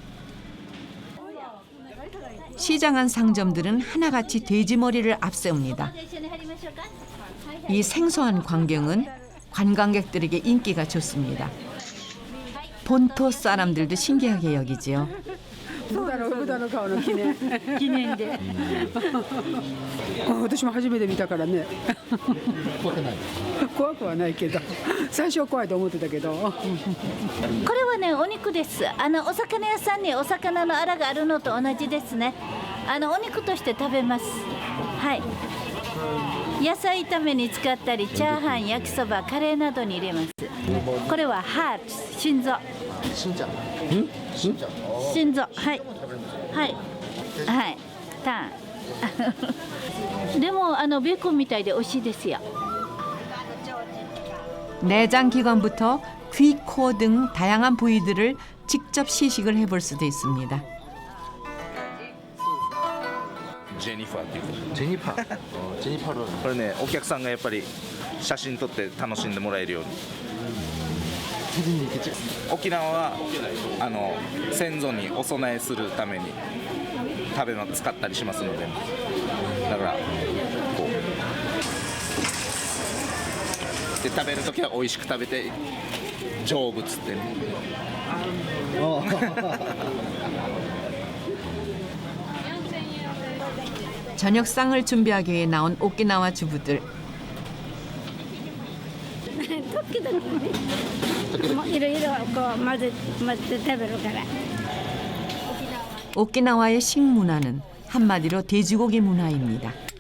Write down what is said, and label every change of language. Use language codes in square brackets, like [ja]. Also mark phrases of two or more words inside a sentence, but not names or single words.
[ko] 시장 안 상점들은 하나같이 돼지 머리를 앞세웁니다. 이 생소한 광경은 관광객들에게 인기가 좋습니다. 본토 사람들도 신기하게 여기지요. [ja] 豚の顔の記念で私も初めて見たからね怖くはないけど最初は怖いと思ってたけどこれはねお肉です。お魚屋さんにお魚のアラがあるのと同じですね。お肉として食べます。はい。野菜炒めに使ったりチャーハン、焼きそば、カレーなどに入れます。これはハート、心臓。心臓、はいはいはいタンでもベーコンみたいで美味しいですよ。 [ko] 내장 기관부터 귀, 코 등 다양한 부위들을 직접 시식을 해볼 수도 있습니다. [ja] ジェニファーっていうジェニファージェニファーこれねお客さんがやっぱり写真撮って楽しんでもらえるように沖縄は先祖にお供えするために使ったりしますのでだからこうで食べるときは美味しく食べて成仏ってね [ko] 저녁상을 준비하기 위해 나온 오키나와 주부들. 오키나와의 식문화는 한마디로 돼지고기 문화입니다.